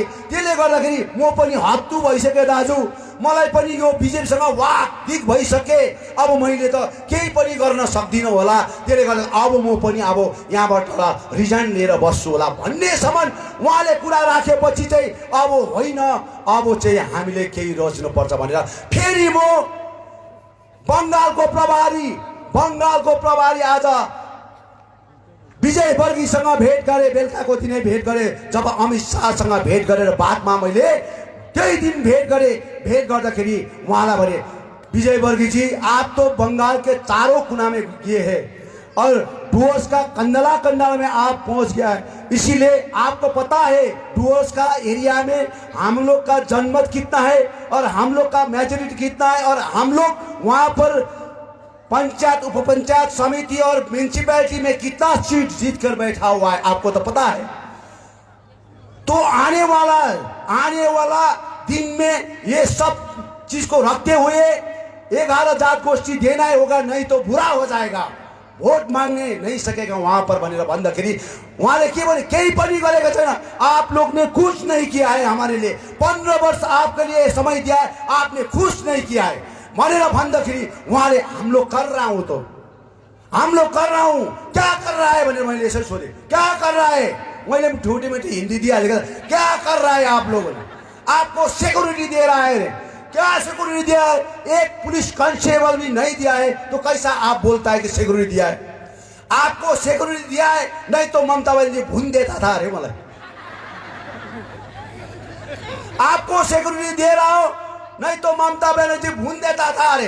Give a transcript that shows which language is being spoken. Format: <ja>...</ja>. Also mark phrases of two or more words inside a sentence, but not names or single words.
<ne>त्यसले गर्दाखेरि म पनि हत्तु भइसकेँ दाजु, मलाई पनि यो बिजेपीसँग वाकविक भइसके, अब मैले त केही पनि गर्न सक्दिनँ होला, त्यसले गर्दा अब म पनि अब यहाँबाट रिजाइन लिएर बस्छु होला भन्नेसम्म उहाँले कुरा राखेपछि चाहिँ अब होइन, अब चाहिँ हामीले केही रोज्नुपर्छ भनेर फेरि म बङ्गालको प्रभारी आज विजय वर्गीसँग भेट गरेँ, बेलुकाको दिनै भेट गरेँ। जब अमित शाहसँग भेट गरेर बादमा मैले त्यही दिन भेट गरेँ, भेट गर्दाखेरि उहाँलाई भने</ne> <hi>विजय वर्गी जी आप तो बंगाल के चारों कोना में गए हैं और डुवर्स का कंडला कंडला में आप पहुंच गया है, इसीलिए आपको पता है डुवर्स का एरिया में हम लोग का जनमत कितना है और हम लोग का मेजोरिटी कितना है और हम लोग वहाँ पर पंचायत, उप पंचायत समिति और म्यूनिसिपैलिटी में कितना सीट जीत कर बैठा हुआ है, आपको तो पता है। तो आने वाला दिन में ये सब चीज को रखते हुए 11 जात गोष्ठी देना ही होगा, नहीं तो बुरा हो जाएगा, वोट मांगने नहीं सकेगा वहां पर</hi> <ne>भनेर भन्दाखेरि उहाँले के भने केही पनि गरेको छैन,</ne> <hi>आप लोग ने कुछ नहीं किया है हमारे लिए, 15 वर्ष आपके लिए समय दिया है, आपने कुछ नहीं किया है</hi> <ne>भनेर भन्दाखेरि उहाँले</ne> <hi>हम लोग कर रहा हूं, तो हम लोग कर रहा हूं, क्या कर रहा है</hi> <ne>भनेर मैले यसरी सोधेँ,</ne> <hi>क्या कर रहा है, मैंने ठूठी में हिंदी दिइहालेको, क्या कर रहा है आप लोगों ने, आपको सिक्योरिटी दे रहा है, क्या सिक्योरिटी दिया है, एक पुलिस कांस्टेबल भी नहीं दिया है, तो कैसा आप बोलता है कि सिक्योरिटी दिया है, आपको सिक्योरिटी दिया है, नहीं तो ममता बनर्जी भून देता था अरे मलाई, आपको सिक्योरिटी दे रहा हो, नहीं तो ममता बनर्जी भून देता था अरे।</hi>